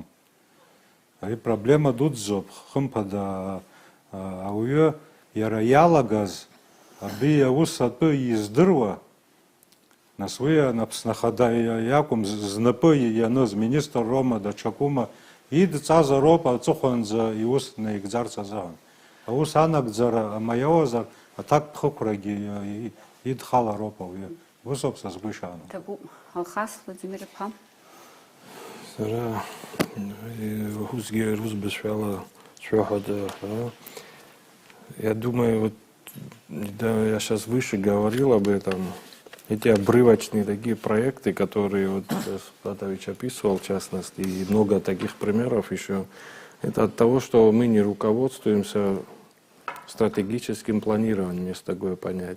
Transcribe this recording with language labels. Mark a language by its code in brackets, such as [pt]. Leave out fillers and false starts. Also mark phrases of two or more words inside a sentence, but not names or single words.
[ab] Ари проблема дуӡӡоуп, хымԥада ауаҩы иара иалагаз абри аус атәы издыруа, нас уи Аԥсны Ахада иакәым знапы ианыз министр роума, даҽакума, идҵазароуп аҵыхәанӡа иус наигӡарц азыҳәан. Аус анагӡара амаиоуазар аҭакԥхықәрагьы идхалароуп ауаҩы. Усоуп са сгәы ишаанаго. Табу Алхас Владимир-иԥа. Сара усгьы рус бызшәала сшәоҳәада. [ru] Я думаю, вот, да, я сейчас выше говорил об этом. эти обрывочные такие проекты, которые вот Платович описывал, в частности, и много таких примеров еще, это от того, что мы не руководствуемся стратегическим планированием, есть такое понятие.